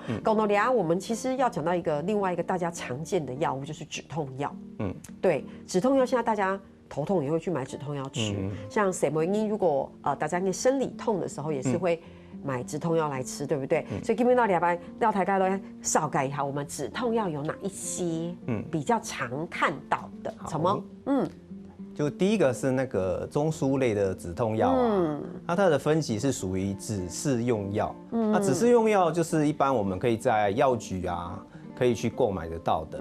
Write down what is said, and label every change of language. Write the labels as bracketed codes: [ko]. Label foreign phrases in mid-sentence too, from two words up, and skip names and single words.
[zh] 講到倆，我們其實要講到另外一個大家常見的藥物，就是止痛藥。對，止痛藥現在大家頭痛也會去買止痛藥吃，像什麼因如果大家因生理痛的時候也是會買止痛藥來吃，對不對？所以基本上要大家都紹介一下，我們止痛藥有哪一些比較常看到的？什麼？就第一個是那個中樞類的止痛藥啊，那它的分級是屬於指示用藥。那指示用藥就是一般我們可以在藥局啊可以去購買得到的。